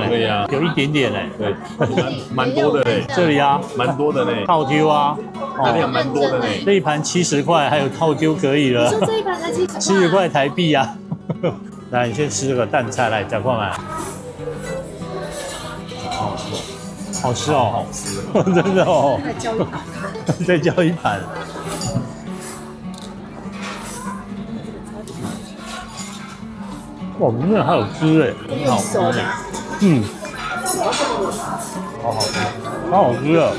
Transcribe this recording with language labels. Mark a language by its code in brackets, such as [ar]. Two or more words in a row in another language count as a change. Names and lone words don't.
[zh] 對呀，有一點點嘞。对，蠻多的嘞。這裡啊，蠻多的嘞。套丟啊，這裡蠻多的嘞。這一盤70塊，還有套丟可以了。你說這一盤才 70塊台幣啊。來，你先吃這個蛋菜，來，講過來。好吃，好吃哦，好吃，真的哦。再叫一盤，再叫一盤。哇，里面還有汁哎，很好吃哎。好好吃，好好吃啊！